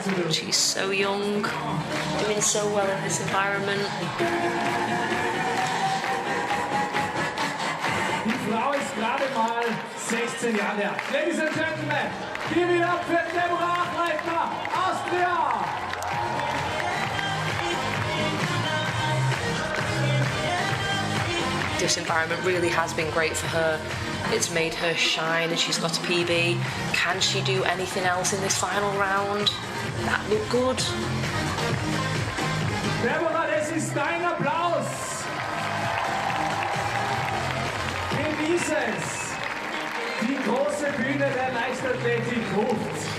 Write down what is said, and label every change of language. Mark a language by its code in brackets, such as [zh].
[en] She's so young, doing so well in this environment. [de] Die Frau ist gerade mal 16 Jahre alt. [en] Ladies and gentlemen, give it up für Deborah Achleitner, Austria! This environment really has been great for her. It's made her shine and she's got a PB. Can she do anything else in this final round? That looked good. [de] Deborah, das ist dein Applaus! Genieß es! Die große Bühne der Leichtathletik ruft.